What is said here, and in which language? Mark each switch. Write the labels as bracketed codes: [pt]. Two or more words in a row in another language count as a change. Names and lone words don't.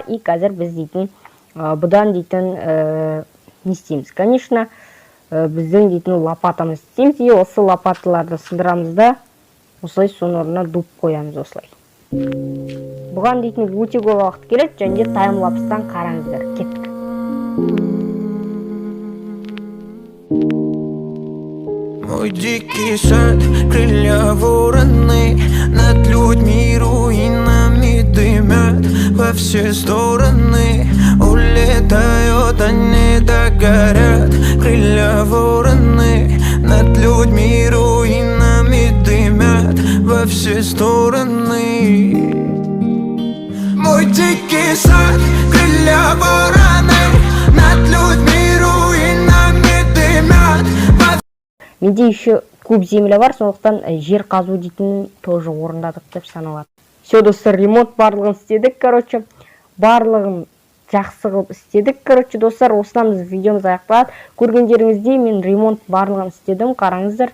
[kk] И қазір біз дейтін бұдан дейтін не істейміз? Конечно, біздің дейтін лопатамыз істейміз. И осы лопаталарды сындырамыз да, осылай соның орнына дұп қоямыз осылай. Бұған дейтін өте көп уақыт керек, және таймлапстан қараңыздар. Кеттік. [ru] Мой дикий сад, крылья вороны, над людьми руинами дымят во все стороны. Улетают, они так горят, крылья вороны, над людьми руинами дымят во все стороны. Мой дикий сад, крылья вороны, над людьми руинами дымят. [kk] Менде еще көп земля бар, сондықтан жер қазу дейтін тоже орындадық деп саналады. Все, достар, ремонт барлығын істедік, короче. Барлығын жақсы қылып істедік, короче, достар. Осыдан біз видеомыз аяқталады. Көргендеріңіздей мен ремонт барлығын істедім, қараңыздар.